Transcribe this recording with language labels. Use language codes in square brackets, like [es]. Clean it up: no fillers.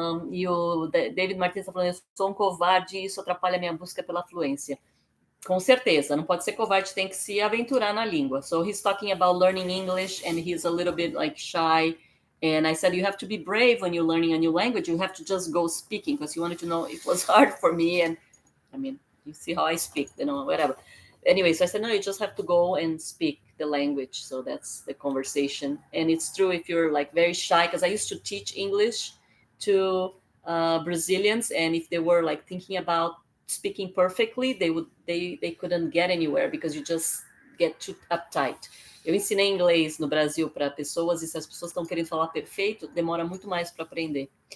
[pt] E o David Martins está falando, eu sou um covarde e isso atrapalha a minha busca pela fluência. Com certeza, não pode ser covarde, tem que se aventurar na língua. [en] So he's talking about learning English and he's a little bit like shy. And I said, you have to be brave when you're learning a new language. You have to just go speaking because you wanted to know it was hard for me. And I mean, you see how I speak, whatever. Anyway, so I said, no, you just have to go and speak the language. So that's the conversation. And it's true if you're like very shy, because I used to teach English to Brazilians. And if they were like thinking about speaking perfectly, they couldn't get anywhere because you just get too uptight. [pt] Eu ensinei inglês no Brasil para pessoas e se as pessoas estão querendo falar perfeito, demora muito mais para aprender.